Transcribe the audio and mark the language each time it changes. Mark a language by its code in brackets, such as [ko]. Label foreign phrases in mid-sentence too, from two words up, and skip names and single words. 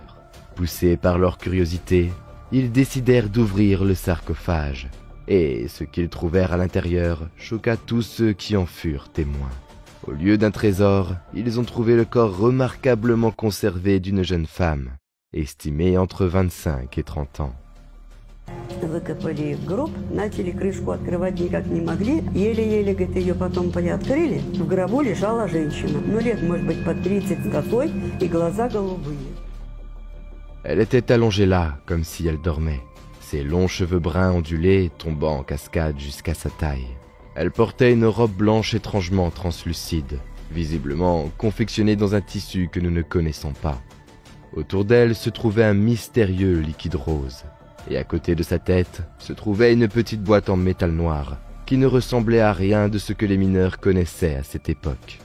[fr] Poussés par leur curiosité, ils décidèrent d'ouvrir le sarcophage, et ce qu'ils trouvèrent à l'intérieur choqua tous ceux qui en furent témoins. Au lieu d'un trésor, ils ont trouvé le corps remarquablement conservé d'une jeune femme, estimée entre 25 et 30 ans. [ru] Выкопали гроб, начали крышку открывать никак не могли. Еле-еле, говорит, ее потом приоткрыли. В гробу лежала женщина. Ну, лет, может быть, под 30 с косой и глаза голубые. [fr] Elle était allongée là, comme si elle dormait, ses longs cheveux bruns ondulés tombant en cascade jusqu'à sa taille. Elle portait une robe blanche étrangement translucide, visiblement confectionnée dans un tissu que nous ne connaissons pas. Autour d'elle se trouvait un mystérieux liquide rose, et à côté de sa tête se trouvait une petite boîte en métal noir, qui ne ressemblait à rien de ce que les mineurs connaissaient à cette époque.